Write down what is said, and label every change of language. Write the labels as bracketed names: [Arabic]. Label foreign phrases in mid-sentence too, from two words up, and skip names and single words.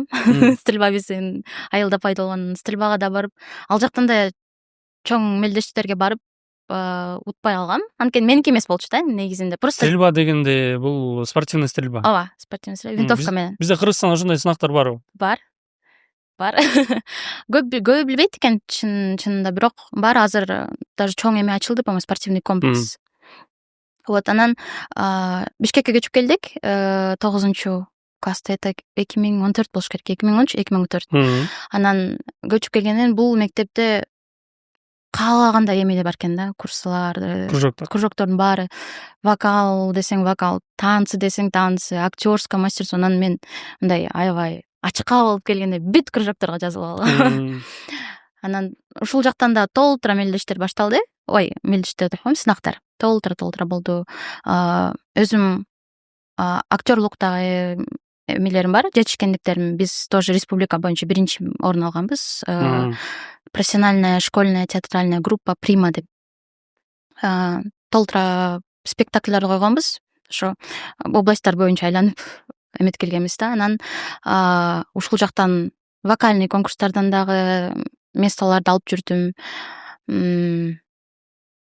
[Kyrgyz] Стрельба биздин айылда пайда болгон, стрельбага да барып, ал жактан да чоң мелдештерге барып утпай калгам. Анткени меники эмес болчу да негизинде. Просто стрельба дегенде бул [Russian] спортивный стрельба. [Kyrgyz] Ооба, [Russian] спортивный стрельба, [Kyrgyz] винтовка менен. Бизде Кыргызстанда ошондой сынактар барбы? Бар. Көбү билбейт экен чынында, бирок бар. Азыр даже чоң эме ачылды, [Russian] по-моему, спортивный комплекс. Вот, [Kyrgyz] анан Бишкекке көчүп келдик 9-класста, это 2014 болуш керек, 2013-2014. Анан көчүп келгенден бул мектепте каалагандай эме бар экен да, курслар, кружоктордун баары. Вокал десең вокал, танцы десең танцы, [Russian] актерское мастерство. [Kyrgyz] Анан мен мындай аябай ачыкка болуп келгенде бүт кружокторго жазылып алгам. Анан ушул жактан да толтура мелдештер башталды. Мелдештер деп коем, сынактар. Толтура болду. Өзүм актерлуктагы эмелерим бар, жетишкендиктерим. Биз тоже республика боюнча биринчи орун алганбыз. [Russian] Профессиональная школьная театральная группа [Kyrgyz] Прима деп толтура спектакльдер койгонбуз. Ошо областтар боюнча айланып эметкелгенбиз да. Анан ушул жактан вокальный конкурстардан дагы местолорду алып жүрдүм.